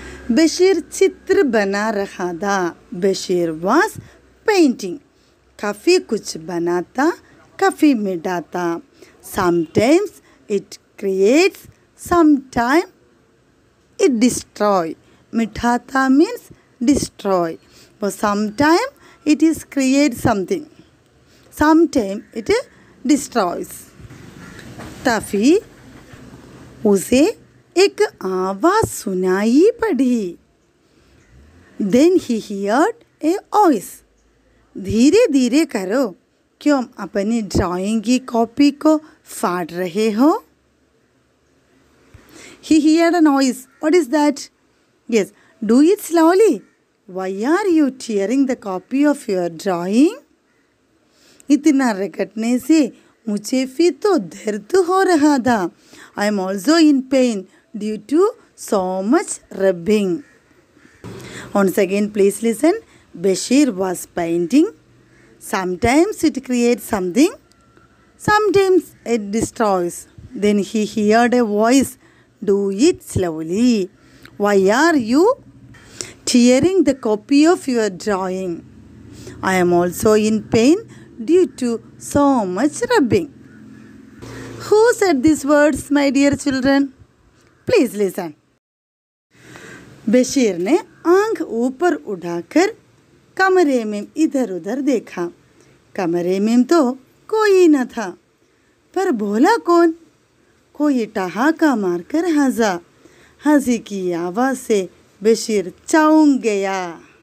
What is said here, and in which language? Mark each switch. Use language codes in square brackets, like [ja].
[hi] बशीर चित्र बना रहा था. Bashir [en] Was painting. [hi] काफ़ी कुछ बनाता, काफ़ी मिटाता. [en] Sometimes it creates, sometime it destroy. मिटाता means destroy. Sometime it is create something. Sometimes it destroys. [hi] तभी उसे एक आवाज़ सुनाई पड़ी. [en] Then he heard a voice. [hi] धीरे धीरे करो. क्यों अपनी ड्राइंग की कॉपी को फाड़ रहे हो? [en] He heard a noise. What is that? Yes, do it slowly. Why are you tearing the copy of your drawing? [hi] इतना रगड़ने से मुझे भी तो दर्द हो रहा था. [en] I am also in pain due to so much rubbing. Once again, please listen. Bashir was painting. Sometimes it creates something. Sometimes it destroys. Then he heard a voice. Do it slowly. Why are you tearing the copy of your drawing? I am also in pain due to so much rubbing. Who said these words, my dear children? Please listen. [hi] Bashir ने आंख ऊपर उठाकर कमरे में इधर उधर देखा. कमरे में तो कोई न था. पर बोला कौन? कोई ठहाका मारकर हंसा. हंसी की आवाज़ से बशीर चौंक गया.